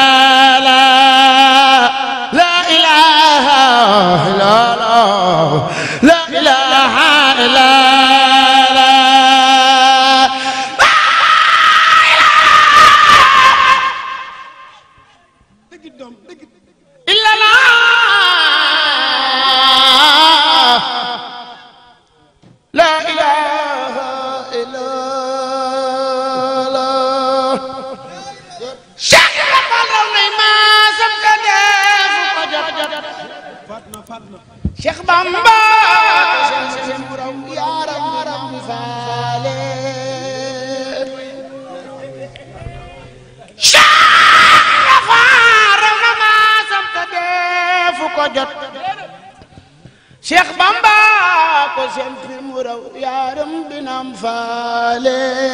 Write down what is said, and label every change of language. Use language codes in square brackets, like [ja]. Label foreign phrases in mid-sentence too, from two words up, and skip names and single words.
[ar] الله لا إله إلا الله لا إله إلا الله إلا الله لا إله إلا [wo] الله Cheikh Bamba yaram faale Cheikh raw na ma samta defu ko jot Cheikh Bamba ko sempi mu raw yaram binam faale